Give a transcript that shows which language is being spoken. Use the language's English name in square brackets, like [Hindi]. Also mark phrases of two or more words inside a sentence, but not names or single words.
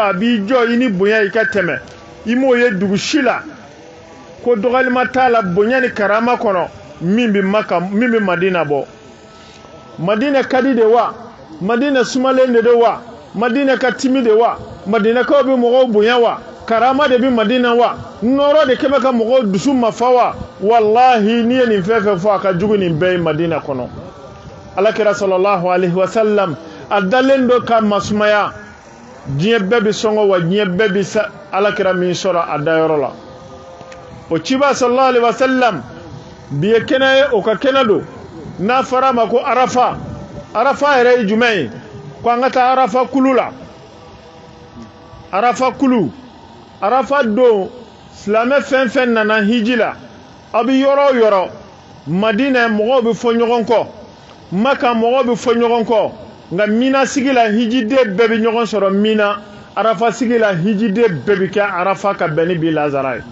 [Bambara] a b'i jɔ i ni bonya i ka tɛmɛ i m'o ye dugu si la ko dɔgɔlima t'a la bonya ni karama kɔnɔ min bɛ madina bɔ madina ka di de wa madina sumalen de wa madina ka timi de wa madinakaw bɛ mɔgɔw bonya wa karama de bɛ madina wa nɔrɔ de kɛmɛ ka mɔgɔw dusu mafa wa wallahi n'i ye nin fɛn fɛn fɔ a ka jugu nin bɛɛ ye madina kɔnɔ alakira [Arabic] صلى الله عليه وسلم [Bambara] a dalen do ka masumaya diɲɛ bɛɛ bɛ sɔngɔ wa diɲɛ bɛɛ bɛ alakira min sɔrɔ a dayɔrɔ la o ciba [Arabic] صلى الله عليه وسلم [Bambara] bi ye kɛnɛ ye o ka kɛnɛ don n'a fɔra a ma ko arafa yɛrɛ ye jumɛn ye ko an ka taa arafa kulu la arafa kulu arafa don silamɛ fɛn fɛn nana hiji la a bɛ yɔrɔ o yɔrɔ madina mɔgɔw bɛ fɔ ɲɔgɔn kɔ maka mɔgɔw bɛ fɔ ɲɔgɔn kɔ nga mina sigi la hijide bɛɛ bi ɲɔgɔn sɔrɔ mina arafa sigi la hijide bɛɛ bi kɛ arafa ka bɛn ni bi lazara ye